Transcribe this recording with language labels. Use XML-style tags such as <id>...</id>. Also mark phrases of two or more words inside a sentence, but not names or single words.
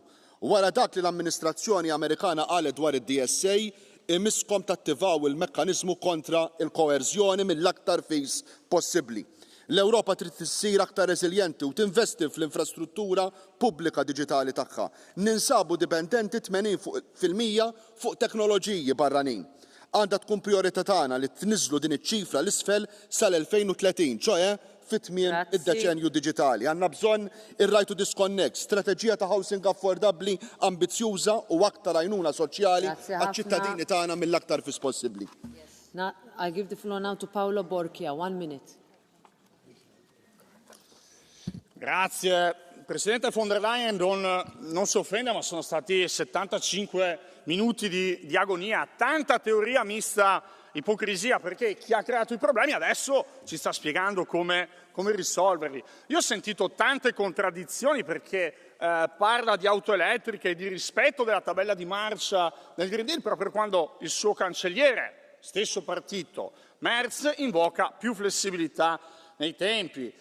<mt>Wara dak li l-amministrazzjoni Amerikana qalet dwar id-DSA, imiskom tattivaw il-mekkaniżmu kontra il-koerzjoni mill-aktar fis possibbli. L-Ewropa trid tissir aktar reżiljenti u tinvesti fl-infrastruttura pubblika diġitali tagħha. Ninsabu dipendenti 80% fuq teknoloġiji barranin. Għandha tkun priorità tagħna li tniżlu din iċ-ċifra l-isfel sal-2030, ċoe fit-tmiem id-deċenju diġitali. Għandna bżonn ir-</mt> <en>right to disconnect,</en> <mt>strateġija ta' housing affordabbli ambizzjuża u aktar għajnuna soċjali għaċ-ċittadini tagħna mill-aktar fis possibbli.</mt> <en>I give the floor now to Paolo Borchia. 1 minute.</en> <it>Grazie. Presidente von der Leyen, non si offenda, ma sono stati 75 minuti di agonia, tanta teoria mista ipocrisia, perché chi ha creato i problemi adesso ci sta spiegando come risolverli. Io ho sentito tante contraddizioni perché parla di auto elettriche e di rispetto della tabella di marcia del Green Deal proprio quando il suo cancelliere, stesso partito, Merz, invoca più flessibilità nei tempi.</it>